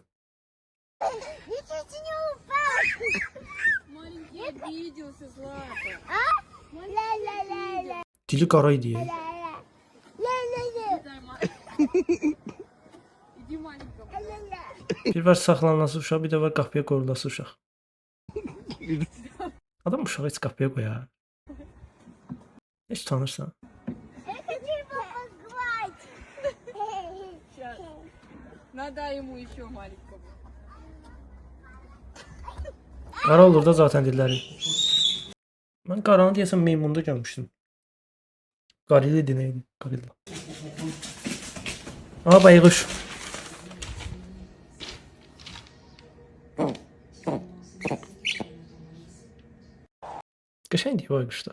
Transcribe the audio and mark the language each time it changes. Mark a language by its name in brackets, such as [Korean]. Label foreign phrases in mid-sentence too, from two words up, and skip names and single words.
[Azerbaijani] Dili qaraydı ya. Bir var saxlanması uşaq, bir də var qapıya qoyulası uşaq. Adam uşağı heç qapıya qoyar. Heç tanırsan. [Russian] Надо ему еще маленького. [Azerbaijani] Qara olur da zaten dilləri. Mən qaranı deyəsən meymunda görmüşdüm. Qarili neydi? Qarilla. Aha bayquş. Qəşəngdir bayquşlar.